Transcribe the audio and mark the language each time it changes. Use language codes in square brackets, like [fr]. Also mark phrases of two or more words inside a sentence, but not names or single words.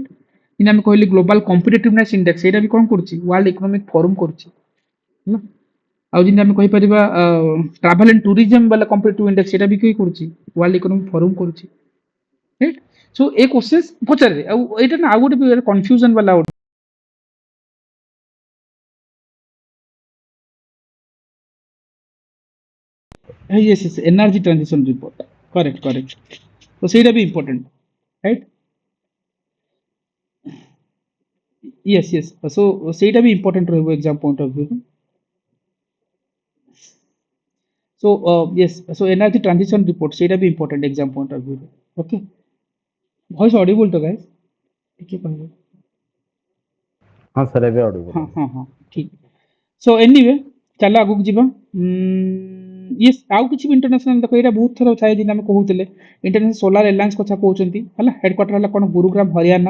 [or] ଯେମିତି ଆମେ କହିଲି ଗ୍ଲୋବାଲ କମ୍ପିଟିଟିଭନେସ୍ ଇଣ୍ଡେକ୍ସ, ସେଇଟା ବି କ'ଣ କରୁଛି, ୱାର୍ଲଡ ଇକୋନୋମିକ୍ ଫୋରମ୍ କରୁଛି ହେଲା। ଆଉ ଯେମିତି ଆମେ କହିପାରିବା ଟ୍ରାଭେଲ ଆଣ୍ଡ ଟୁରିଜମ ବାଲା କମ୍ପିଟିଟିଭ ଇଣ୍ଡେକ୍ସ, ସେଇଟା ବି କିଏ କରୁଛି, ୱାର୍ଲଡ ଇକୋନୋମିକ୍ ଫୋରମ୍ କରୁଛି, ରାଇଟ୍। [en] so a questions [or] ପଚାରେ, ଆଉ ଏଇଟା ନା ଆଉ ଗୋଟେ କନଫ୍ୟୁଜନ ବାଲା ଗୋଟେ [en] yes yes energy transition report, correct correct, so [or] ସେଇଟା ବି [en] important, right, yes yes, so [or] ସେଇଟା ବି important ରହିବ [en] exam point of view [or] ରୁ। [en] so yes, so energy transition report [or] ସେଇଟା ବି [en] important exam point of view ରୁ, okay। voice audible to guys, [or] ଟିକେ କହିବେ। ହଁ ସାର୍ ଏବେ ଅଡ଼ିବ। ହଁ ହଁ ହଁ ଠିକ୍। [en] so anyway [or] ଚାଲ ଆଗକୁ ଯିବା। ୟେସ୍, ଆଉ କିଛି ବି ଇଣ୍ଟରନ୍ୟାସନାଲ ଦେଖ, ଏଇଟା ବହୁତ ଥର ଥାଏ, ଯେମିତି ଆମେ କହୁଥିଲେ ଇଣ୍ଟରନ୍ୟାସନାଲ ସୋଲାର ଆଲାଏନ୍ସ କଥା କହୁଛନ୍ତି ହେଲା, ହେଡକ୍ୱାର୍ଟର ହେଲା କ'ଣ ଗୁରୁଗ୍ରାମ ହରିୟାଣା।